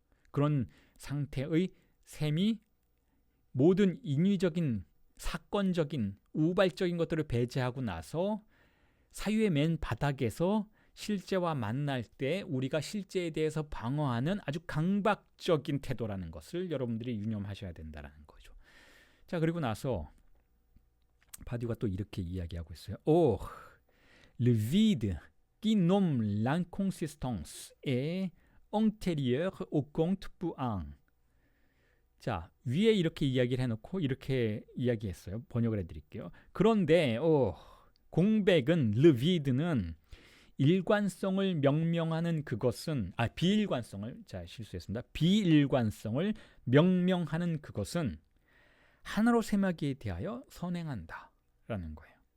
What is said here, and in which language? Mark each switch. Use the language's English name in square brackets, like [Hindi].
[Korean] 그런 상태의 셈이 모든 인위적인 사건적인 우발적인 것들을 배제하고 나서 사유의 맨 바닥에서 실제와 만날 때 우리가 실제에 대해서 방어하는 아주 강박적인 태도라는 것을 여러분들이 유념하셔야 된다는 거죠. 자, 그리고 나서 바디우가 또 이렇게 이야기하고 있어요. [French] Le vide qui nomme l'inconsistance est antérieur au compte pour un. [Korean] 자, 위에 이렇게 이야기를 해놓고 이렇게 이야기했어요. 번역을 해드릴게요. 그런데 공백은, 르비드는 일관성을 명명하는 그것은, 비일관성을, 실수했습니다. 비일관성을 명명하는 그것은 하나로 셈하기에 대하여 선행한다 라는 거예요.